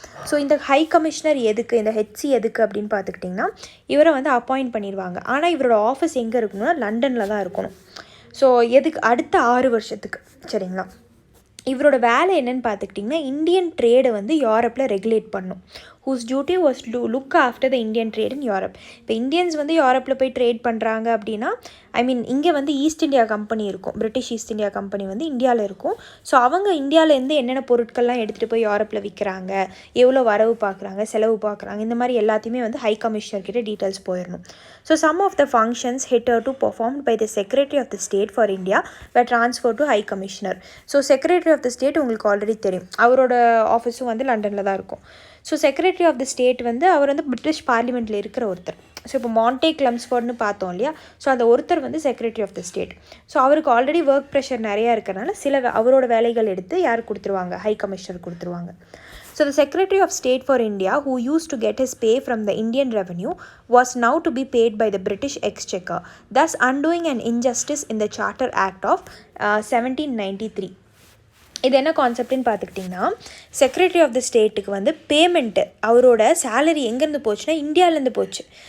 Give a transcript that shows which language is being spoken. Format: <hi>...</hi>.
<ta>So இந்த high commissioner எதுக்கு, இந்த ஹெச்சி எதுக்கு அப்படின்னு பார்த்துக்கிட்டிங்கன்னா, இவரை வந்து அப்பாயிண்ட் பண்ணிடுவாங்க. ஆனால் இவரோட ஆஃபீஸ் எங்கே இருக்கணும்னா லண்டனில் தான் இருக்கணும். ஸோ எதுக்கு, அடுத்த 6 வருஷத்துக்கு. சரிங்களா? இவரோட வேலை என்னன்னு பார்த்துக்கிட்டிங்கன்னா, இந்தியன் ட்ரேடை வந்து யூரோப்பில் ரெகுலேட் பண்ணும்.</ta> <en>whose duty was to look after the Indian trade in Europe.</en> <ta>இப்போ இந்தியன்ஸ் வந்து யூரோப்பில் போய் ட்ரேட் பண்ணுறாங்க அப்படின்னா, இங்கே வந்து ஈஸ்ட் இந்தியா கம்பெனி இருக்கும், பிரிட்டிஷ் ஈஸ்ட் இந்தியா கம்பெனி வந்து இந்தியாவில் இருக்கும். ஸோ அவங்க இந்தியாவிலேருந்து என்னென்ன பொருட்கள்லாம் எடுத்துகிட்டு போய் யூரோப்பில் விற்கிறாங்க, எவ்வளோ வரவு பார்க்குறாங்க, செலவு பார்க்குறாங்க, இந்த மாதிரி எல்லாத்தையுமே வந்து ஹை கமிஷனர் கிட்ட டீட்டெயில்ஸ் போயிடணும்.</ta> <en>So some of the functions hitherto performed by the Secretary of the State for India were transferred to High Commissioner.</en> <ta>So Secretary of the State உங்களுக்கு ஆல்ரெடி தெரியும், அவரோட ஆஃபீஸும் வந்து லண்டனில் தான் இருக்கும். So secretary of the state வந்து அவர் வந்து British பார்லிமெண்ட்டில் இருக்கிற ஒருத்தர். ஸோ இப்போ மாண்டேக் லம்ஸ்ஃபோர்ட்னு பார்த்தோம் இல்லையா, ஸோ அந்த ஒருத்தர் வந்து secretary of the state. So அவருக்கு ஆல்ரெடி ஒர்க் ப்ரெஷர் நிறையா இருக்கிறனால அவரோட வேலைகள் எடுத்து யார் கொடுத்துருவாங்க, ஹை கமிஷனர் கொடுத்துருவாங்க.</ta> <en>So the Secretary of State for India, who used to get his pay from the Indian revenue, was now to be paid by the British Exchequer, thus undoing an injustice in the Charter Act of 1793.</en> <ta>இது என்ன கான்செப்ட்னு பார்த்துக்கிட்டிங்கன்னா, secretary of the ஸ்டேட்டுக்கு வந்து payment அவரோட salary எங்கேருந்து போச்சுன்னா இந்தியாவிலேருந்து போச்சு.</ta>